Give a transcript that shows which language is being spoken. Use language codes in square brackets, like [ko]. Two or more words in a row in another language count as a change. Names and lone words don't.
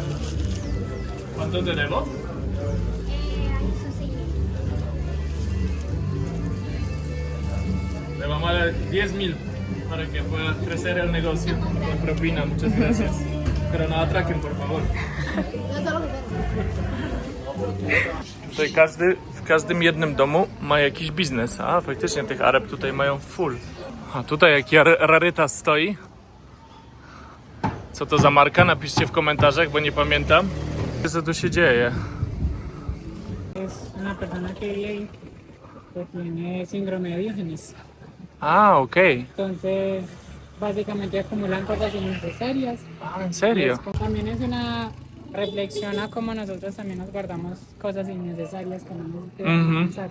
[es] ¿Cuánto te debo? Le vamos a dar 10.000 para que pueda crecer el negocio con propina, muchas gracias. Pero no atraquen, por favor. [pl] Tutaj w każdym jednym domu ma jakiś biznes. A faktycznie tych Arab tutaj mają full. A tutaj jaki rarytas stoi. Co to za marka? Napiszcie w komentarzach, bo nie pamiętam. Co tu się dzieje? [es] Es una persona que vive ahí que tiene síndrome de Diógenes. [pl] A, okej. [es] Entonces, básicamente acumulan cosas innecesarias. A, en serio? También es una reflexión a cómo nosotros también nos guardamos cosas innecesarias que no nos deben pensar.